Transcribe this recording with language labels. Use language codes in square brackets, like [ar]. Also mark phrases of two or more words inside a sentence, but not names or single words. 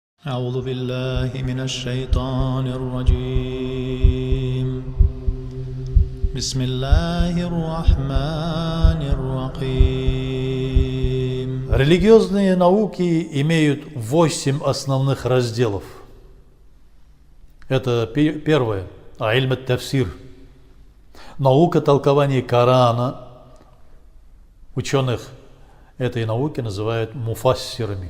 [ar] أعوذ بالله من الشيطان الرجيم بسم الله الرحمن الرحيم. [ru] Религиозные науки имеют 8 основных разделов. Это первое – [ar] علم التفسير, [ru] наука толкования Корана. Ученых этой науки называют муфассирами.